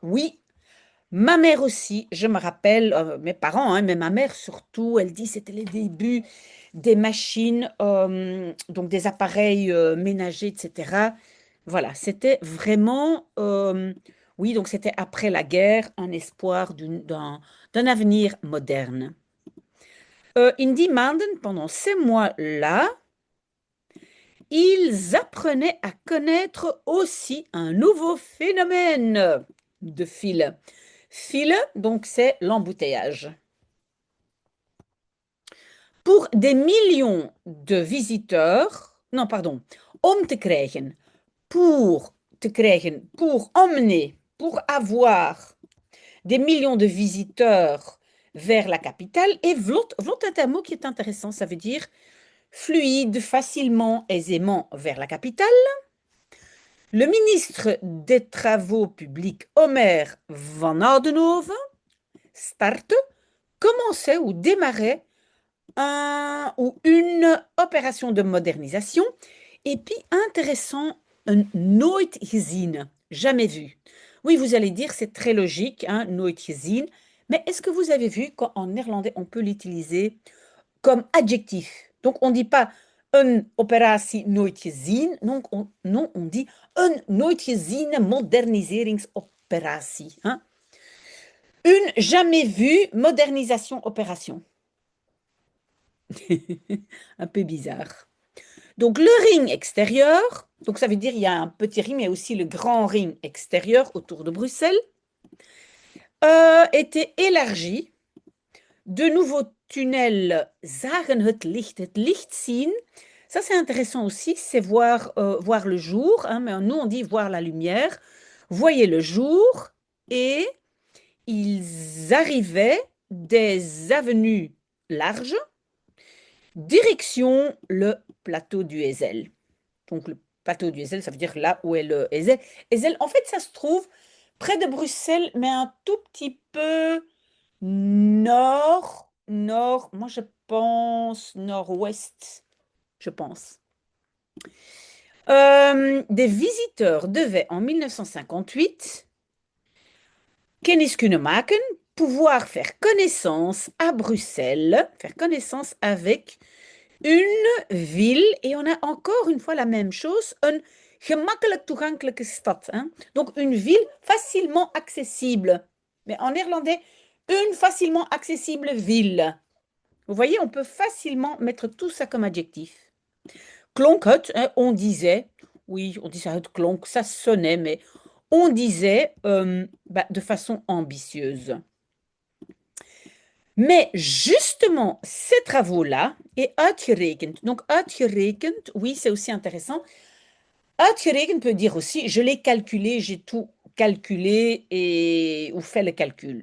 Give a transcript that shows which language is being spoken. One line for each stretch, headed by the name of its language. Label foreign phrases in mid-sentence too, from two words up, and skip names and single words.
French: Oui, ma mère aussi, je me rappelle, mes parents, hein, mais ma mère surtout, elle dit c'était les débuts des machines, donc des appareils ménagers, etc. Voilà, c'était vraiment, oui, donc c'était après la guerre, un espoir d'un avenir moderne.
Dutch: In die maanden,
French: pendant ces mois-là, ils apprenaient à connaître aussi un nouveau phénomène de fil. File, donc c'est l'embouteillage. Pour des millions de visiteurs, non, pardon,
Dutch: om te krijgen,
French: pour emmener, pour avoir des millions de visiteurs vers la capitale. Et vlot, vlot est un mot qui est intéressant, ça veut dire fluide, facilement, aisément vers la capitale. Le ministre des Travaux publics, Omer Van Oudenhoven, starte, commençait ou démarrait un ou une opération de modernisation. Et puis, intéressant, un
Dutch: nooit gezien,
French: jamais vu. Oui, vous allez dire, c'est très logique, hein,
Dutch: nooit gezien.
French: Mais est-ce que vous avez vu qu'en néerlandais, on peut l'utiliser comme adjectif? Donc, on ne dit pas
Dutch: een operatie nooit gezien.
French: Non, on dit
Dutch: een nooit geziene moderniseringsoperatie.
French: Hein? Une jamais vue modernisation opération. Un peu bizarre. Donc le ring extérieur, donc ça veut dire il y a un petit ring, mais aussi le grand ring extérieur autour de Bruxelles, était élargi. De nouveaux tunnels
Dutch: zagen het licht zien.
French: Ça, c'est intéressant aussi, c'est voir le jour, hein, mais nous, on dit voir la lumière. Voyez le jour et ils arrivaient des avenues larges, direction le plateau du Heysel. Donc, le plateau du Heysel, ça veut dire là où est le Heysel. Heysel, en fait, ça se trouve près de Bruxelles, mais un tout petit peu nord, moi je pense nord-ouest, je pense. Des visiteurs devaient en 1958
Dutch: kennis kunnen maken,
French: pouvoir faire connaissance à Bruxelles, faire connaissance avec une ville, et on a encore une fois la même chose,
Dutch: een gemakkelijk toegankelijke stad.
French: Hein? Donc une ville facilement accessible. Mais en néerlandais, une facilement accessible ville. Vous voyez, on peut facilement mettre tout ça comme adjectif.
Dutch: Klonk het,
French: hein, on disait, oui, on disait
Dutch: het klonk,
French: ça sonnait, mais on disait de façon ambitieuse. Mais justement, ces travaux-là, et uitgerekend, donc uitgerekend, oui, c'est aussi intéressant. Uitgerekend peut dire aussi, je l'ai calculé, j'ai tout calculé et ou fait le calcul.